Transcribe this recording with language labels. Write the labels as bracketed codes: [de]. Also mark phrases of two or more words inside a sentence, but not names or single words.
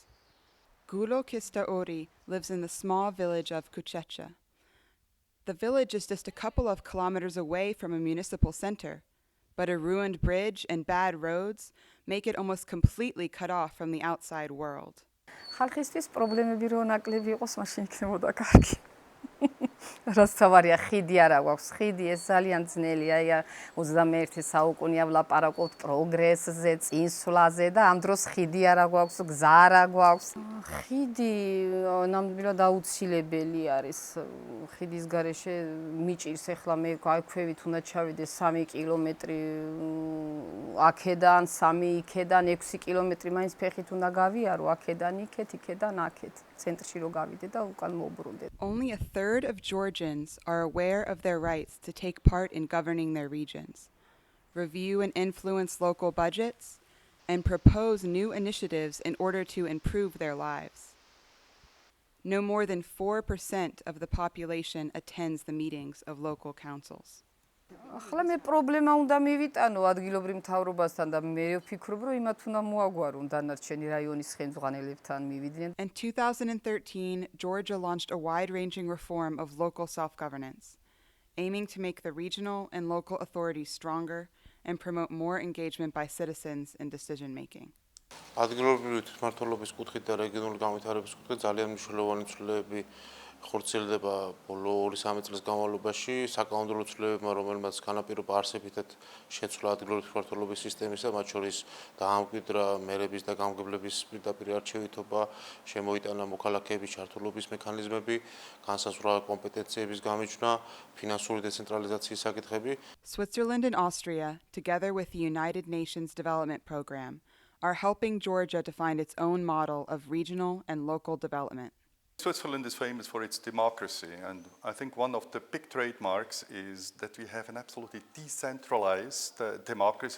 [en] Gulo Kistaori lives in the small village of Kuchecha. The village is just a couple of kilometers away from a municipal center, but a ruined bridge and bad roads make it almost completely cut off from the outside world. [ka] ხალხისთვის პრობლემები რო ნაკლები იყოს, მაშინ იქნებოდა კარგი. რაც თავარია, ხიდი არა გვაქვს. ხიდი ეს ძალიან ძნელია. 21 საუკუნეა ვლაპარაკობთ პროგრესზე, წინსვლაზე და ამ დროს ხიდი არა გვაქვს, გზა არა გვაქვს. ხიდი ნამდვილად აუცილებელი არის. ხიდის გარეშე მიჭირს ახლა მე აქვევით უნდა ჩავიდე 3 კილომეტრი აქედან, 3 იქედან, 6 კილომეტრი მაინც ფეხით უნდა გავიარო, აქედან იქეთ, იქედან აქეთ. ცენტრში რო გავიდე და უკან მოვბრუნდე. [en] Only a third of Georgians are aware of their rights to take part in governing their regions, review and influence local budgets, and propose new initiatives in order to improve their lives. No more than 4% of the population attends the meetings of local councils. [ka] ახლა მე პრობლემა უნდა მივიტანო ადგილობრივ მთავრობასთან და მე ვფიქრობ, რომ იმათ უნდა მოაგვარონ დანარჩენი რაიონის ხელმძღვანელებთან მივიდნენ. [en] In 2013, Georgia launched a wide-ranging reform of local self-governance, aiming to make the regional and local authorities stronger and promote more engagement by citizens in decision-making. [ka] ადგილობრივი თვითმმართველობის კუთხით და რეგიონული განვითარების კუთხით ძალიან მნიშვნელოვანი ცვლილებები ხორციელდება ბოლო 2-3 წლის განმავლობაში საკანონმდებლო ცვლილებებმა, რომელმაც განაპირობა არსებითად შეცვლა ადგილობრივი თვითმმართველობის სისტემისა, მათ შორის დაამკვიდრა მერების და გამგებლების პირდაპირ არჩევითობა, შემოიტანა მოქალაქეების ჩართულობის მექანიზმები, განსაზღვრა კომპეტენციების გამიჯვნა, ფინანსური დეცენტრალიზაციის საკითხები. [en] Switzerland and Austria, together with the United Nations Development Program, are helping Georgia to find its own model of regional and local development. Switzerland is famous for its democracy, and I think one of the big trademarks is that we have an absolutely decentralized democracy.